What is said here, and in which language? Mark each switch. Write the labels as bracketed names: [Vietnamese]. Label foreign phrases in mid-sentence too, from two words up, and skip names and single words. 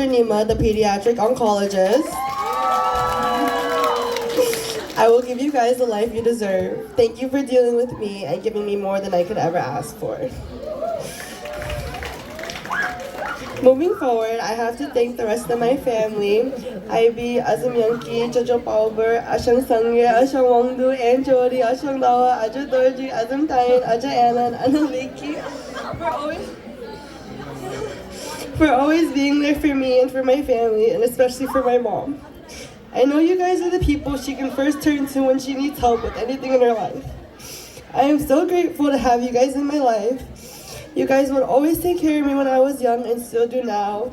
[English] Nima, the pediatric oncologist, I will give you guys the life you deserve. Thank you for dealing with me and giving me more than I could ever ask for. Moving forward, I have to thank the rest of my family. Ivy, Azum Yanki, Jojo Pauber, Ashang Sangye, Ashang Wangdu, Aunt Jody, Ashang Dawa, Aja Dorji, Azum Tain, Aja Anan, Analiki, for always being there for me and for my family, and especially for my mom. I know you guys are the people she can first turn to when she needs help with anything in her life. I am so grateful to have you guys in my life. You guys would always take care of me when I was young and still do now.